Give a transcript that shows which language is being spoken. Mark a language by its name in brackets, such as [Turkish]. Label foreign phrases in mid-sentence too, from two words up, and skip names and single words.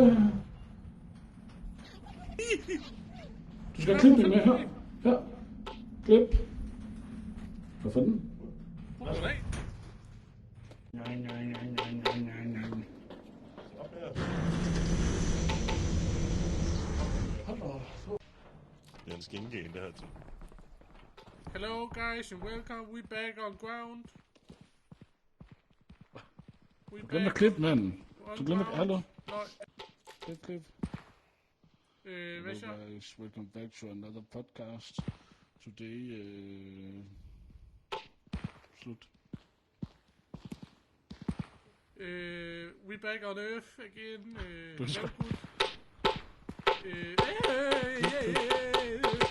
[Danish] Du skal klippe det med her. Klip. Hvad fanden? Goddag. Det er en skinke, det her til. [English] Hello guys and welcome, we back on ground. [Danish] Du glemte at klippe, mand. Du glemte at... Hallo? Nej. Klip. Hvad så? [English] Hello guys, welcome back to another podcast. Today, slut. We back on Earth again. [Danish] Du skal- [English] Hey.